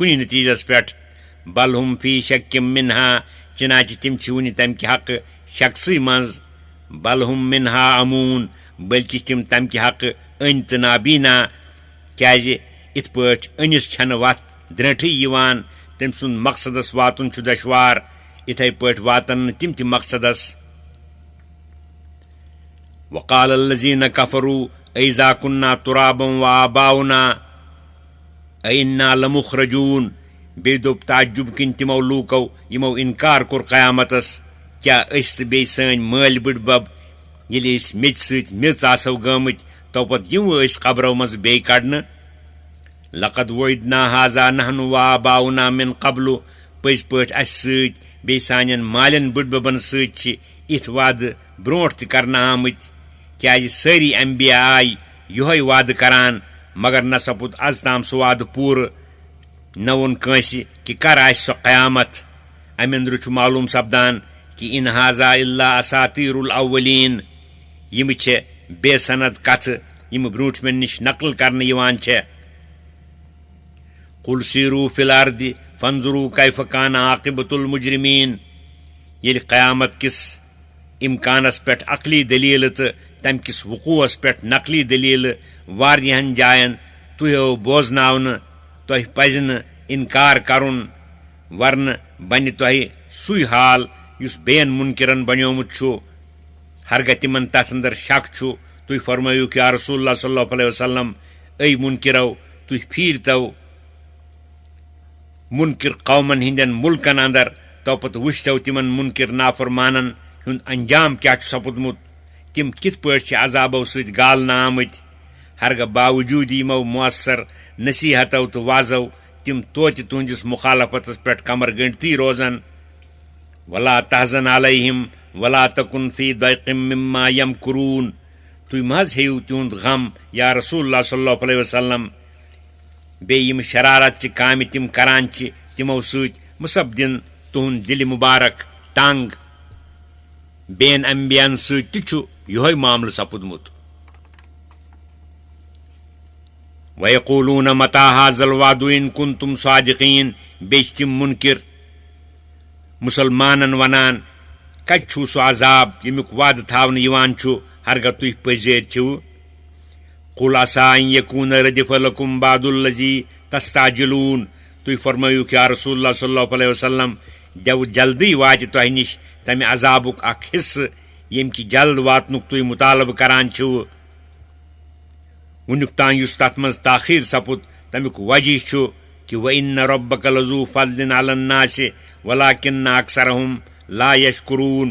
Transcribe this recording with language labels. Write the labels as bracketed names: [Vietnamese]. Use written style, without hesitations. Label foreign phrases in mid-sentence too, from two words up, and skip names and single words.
[Kashmiri] کُنہِ نتیٖجس پٮ۪ٹھ [Arabic] بل ہُم فی شکِم منہا [Kashmiri] چنانچہ تِم چھِ وُنہِ تمہِ کہِ حقہٕ شخصٕے منٛز [Arabic] بل ہُم منہا اموٗن [Kashmiri] بلکہ تِم تمہِ کہِ حقہٕ أنۍ تہٕ نابینا کیٛازِ یِتھ پٲٹھۍ أنِس چھنہٕ وتھ درٛٲنٛٹھٕے یِوان تٔمۍ سُنٛد مقصدس واتُن چھُ دشوار یِتھے پٲٹھۍ واتن نہٕ تِم تہِ مقصدس [Arabic] وقال الذین کفروا أإذا كنا ترابا وآباؤنا أإنا لمخرجون [Kashmiri] بیٚیہِ دوٚپ تعجب کِنۍ تِمو لوٗکو یِمو اِنکار کوٚر قیامتس کیٛاہ أسۍ تہٕ بیٚیہِ سٲنۍ مٲلۍ بٕڈبب ییٚلہِ أسۍ میٚژِ سۭتۍ میٚژ آسو گٲمٕتۍ توپتہٕ یِمو أسۍ قبرو منٛزٕ بیٚیہِ کڑنہٕ [Arabic] لقد وعدنا هذا نحن وآباؤنا من قبل [Kashmiri] پٔزۍ پٲٹھۍ اسہِ سۭتۍ بیٚیہِ سانٮ۪ن مالٮ۪ن بٕڈببن سۭتۍ چھِ یِتھ وعدٕ برونٛٹھ تہِ کرنہٕ آمٕتۍ کیٛازِ سٲری انبیا آیہِ یِہوے وعدٕ کران مگر نہ سپُد از تام سُہ وعدٕ پوٗرٕ نہ ووٚن کٲنٛسہِ کہ کر آسہِ سۄ قیامت امہِ أنٛدرٕ چھُ معلوٗم سپدان کہ [Arabic] ان هذا الا اساطیر الاولین [Kashmiri] یِم چھےٚ بے صند کتھٕ یِم برٛونٛٹھمٮ۪ن نِش نقل کرنہٕ یِوان چھےٚ [Arabic] قل سیٖروا فی الارض فانظروا کیف کان عاقبۃ المجرمین [Kashmiri] ییٚلہِ قیامت کِس امکانس پٮ۪ٹھ عقلی دلیٖلہٕ تہٕ تمہِ کِس وقوٗعس پٮ۪ٹھ نقلی دلیٖلہٕ واریاہن جاین تُہۍ آو بوزناونہٕ تۄہہِ پزِ نہٕ انکار کرُن ورنہٕ بنہِ تۄہہِ سُے حال یُس بیٚین مُنکرن بنیومُت چھُ ہرگاہ تِمن تتھ اندر شک چھُ تُہۍ فرمٲیِو [Arabic] یا رسول اللہ صلی اللہ علیہ وسلم [Kashmiri] اے مُنکِرو تُہۍ پھیٖرتو مُنکر قومن ہٕنٛدٮ۪ن مُلکن اندر توپتہٕ وٕچھتو تِمن مُنکر نافرمانن ہُنٛد انجام کیٛاہ چھُ سپُدمُت تِم کِتھ پٲٹھۍ چھِ عذابو سۭتۍ گالنہٕ آمٕتۍ ہرگاہ باوجوٗد یِمو مۄثر نصیحتو تہٕ وعظو تِم توتہِ تُہنٛدِس مُخالفتس پٮ۪ٹھ کمر گٔنڈتھٕے روزن [Arabic] ولا تحزن علیہم ولا تکن فی ضیق مما یمکرون [Kashmiri] تُہۍ مہ حظ ہیٚیِو تِہُنٛد غم [Arabic] یا رسول اللہ صلی اللہ علیہ وسلم [Kashmiri] بیٚیہِ یِم شرارت چہِ کامہِ تِم کران چھِ تِمو سۭتۍ مہ سپدِن تُہُنٛد دِلہِ مُبارک تنگ بیٚین انبیاہن سۭتۍ تہِ چھُ یِہوے معاملہٕ سپُدمُت [Arabic] وَیَقُولُونَ مَتَىٰ هَٰذَا الْوَعْدُ إِن كُنتُمْ صَادِقِیٖن [Kashmiri] بیٚیہِ چھِ تِم مُنکر مُسلمانن ونان کتہِ چھُو سُہ عذاب ییٚمیُک وعدٕ تھاونہٕ یِوان چھُ ہرگاہ تُہۍ پٔزۍ چھِو [Arabic] قُل عَسَىٰ أن یَکُونَ رَدِفَ لَکُم بَعْضُ الَّذِی تَسْتَعْجِلُونَ [Kashmiri] تُہۍ فرمٲیِو [Arabic] یا رسول اللہ صلی اللہ علیہ وسلم [Kashmiri] دیو جلدی واتہِ تۄہہِ نِش تمہِ عذابُک اکھ حصہٕ ییٚمہِ کہِ جلد واتنُک تُہۍ مُطالبہٕ کران چھِو وُنیُک تام یُس تتھ منٛز تاخیر سپُد تمیُک وجہ چھُ کہ [Arabic] وَإِنَّ رَبَّكَ لَذُو فَضْلٍ عَلَى النَّاسِ وَلَٰكِنَّ أَكْثَرَهُمْ لَا يَشْكُرُونَ